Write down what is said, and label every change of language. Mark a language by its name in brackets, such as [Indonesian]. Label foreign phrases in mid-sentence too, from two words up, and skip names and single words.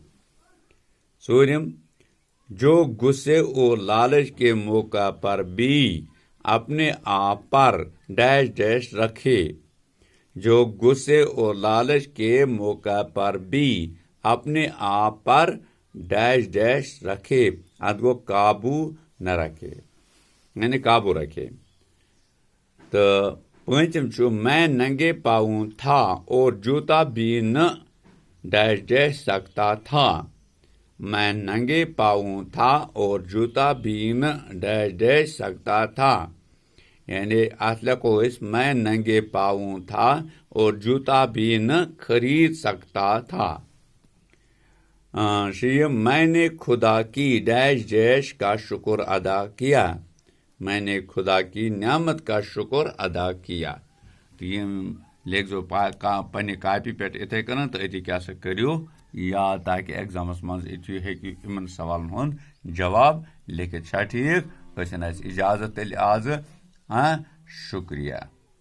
[Urdu] ژوٗرِم جو غصے اور لالچ کے موقع پر بھی اپنے آپ پر ڈیش ڈیش رکھے جو غصے اور لالچ کے موقع پر بھی اپنے آپ پر ڈیش ڈیش رکھے [Kashmiri] ات گو [Urdu] قابو نہ رکھے یعنی قابو رکھے تو [Kashmiri] پوٗنٛژِم چھُ [Urdu] میں ننگے پاؤں تھا اور جوتا بھی نہ ڈیش ڈیش سکتا تھا میں ننگے پاؤں تھا اور جوتا بھی نہ ڈیش ڈیش سکتا تھا [Kashmiri] یعنی ات لکھو [Urdu] میں ننگے پاؤں تھا اور جوتا بھی نہ خرید سکتا تھا [Kashmiri] شیم [Urdu] میں نے خدا کی ڈیش ڈیش کا شکر ادا کیا میں نے خدا کی نعمت کا شکر ادا کیا [Kashmiri] تو یہ لیکھ زو پنہ کاپی پہ اتھے کن تو اتھی کیا سا کریو یاد تاکہ ایگزامس مز اتھی ہیکو ان سوالن ہند جواب لکھت چھا ٹھیک اجازت تیل آز شکریہ